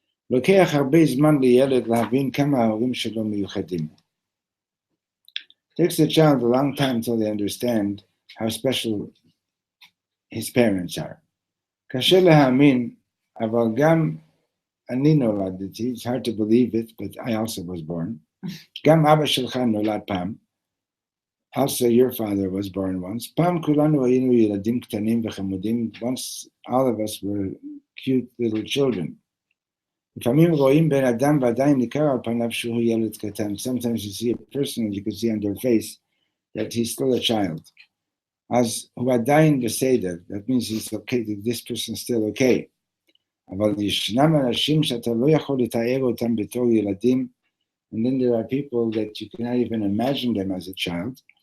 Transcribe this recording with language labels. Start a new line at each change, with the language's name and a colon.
Hebrew: לוקח הרבה זמן לילד להבין כמה ההורים שלו מיוחדים.
English: Takes the child a long time till they understand how special his parents are.
Hebrew: קשה להאמין, אבל גם אני נולדתי,
English: it's hard to believe it, but I also was born.
Hebrew: גם אבא שלך נולד פעם.
English: Also your father was born once.
Hebrew: פעם כולנו היינו ילדים קטנים וחמודים.
English: Once all of us were cute little children.
Hebrew: לפעמים רואים בן אדם ועדיין ניכר על פניו שהוא ילד קטן.
English: Sometimes you see a person and you can see on their face that he's still a child.
Hebrew: אז הוא עדיין בסדר.
English: That means he's okay, this person's still okay.
Hebrew: אבל ישנם אנשים שאתה לא יכול לתאר אותם בתור ילדים,
English: and then there are people that you cannot even imagine them as a child.